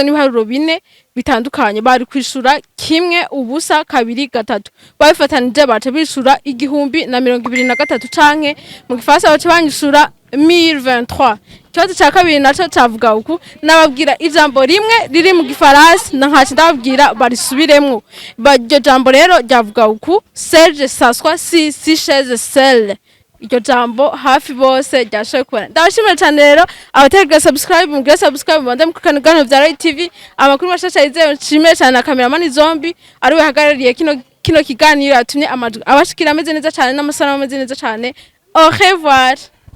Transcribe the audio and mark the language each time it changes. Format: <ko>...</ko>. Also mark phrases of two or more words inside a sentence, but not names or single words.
<rn>n'ibiharuro bine bitandukanye bari kwishura kimwe ubusa kabiri gatatu babifatanije baca bishura 1023 canke mu gifaransa baca banyishura 1023 ikibazo cya kabiri naco cavuga uku nababwira ijambo rimwe riri mu gifaransa nkaca ndababwira barisubiremwo iryo jambo rero ryavuga uku</rn> <fr>Serge s'assoit si chez sel</fr> <rn>iryo jambo hafi bose ryashoboye kubona ndabashimira cyane rero abategura subscribe bande mu kanugano vya Roy TV amakuru mashasha yizewe nshimire cyane na cameraman Zombi ari we hagarariye kino kiganiro yatumye amajwi abashikira ameze neza cyane n'amasanamu ameze neza cyane</rn> <fr>au revoir.</fr>